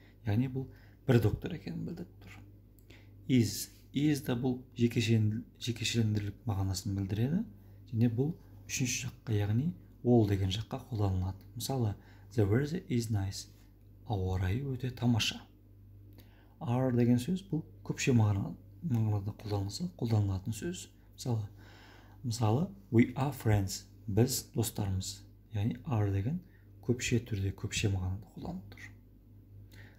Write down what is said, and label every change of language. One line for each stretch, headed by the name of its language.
Kazakh: Яғни бұл бір доктор екенін білдіріп тұр. Is да бұл жекешелендірілік мағынасын білдіреді. Және бұл 3-ші жаққа, яғни all деген жаққа қолданылады.
English: Мысалы, the weather is nice.
Kazakh: Ауа райы өте тамаша. Are деген сөз бұл көпше мағынада қолданылатын сөз. Мысалы, Мысалы,
English: we are friends,
Kazakh: біз достармыз. Яғни are деген көпше түрде, көпше мағынада қолданылып тұр.